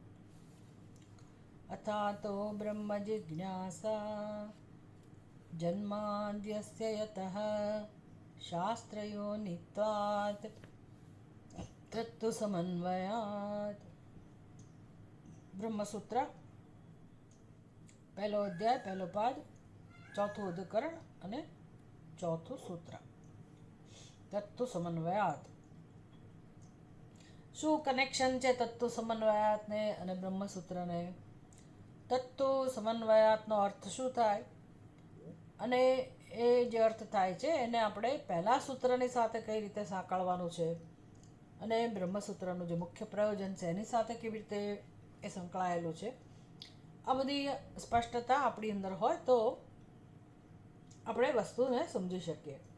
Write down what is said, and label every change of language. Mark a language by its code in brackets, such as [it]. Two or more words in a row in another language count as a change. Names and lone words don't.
[sa] अथातो ब्रह्मजिज्ञासा जन्माद्यस्य यतः शास्त्रयोनित्वात् तत्तु समन्वयात्। [gu] ब्रह्मसूत्र પહેલો અધ્યાય, પહેલો પાદ, ચોથું અધિકરણ અને ચોથું સૂત્ર. [sa] તત્તુ સમન્વયાત. [gu] શું કનેક્શન છે તત્તુ સમન્વયાતને અને બ્રહ્મસૂત્રને? તત્તુ સમન્વયાતનો અર્થ શું થાય અને એ જે અર્થ થાય છે એને આપણે પહેલા સૂત્રની સાથે કઈ રીતે સાંકળવાનું છે અને બ્રહ્મસૂત્રનું જે મુખ્ય પ્રયોજન છે એની સાથે કેવી રીતે એ સંકળાયેલું છે, આ બધી સ્પષ્ટતા આપણી અંદર હોય તો આપણે વસ્તુને સમજી શકીએ.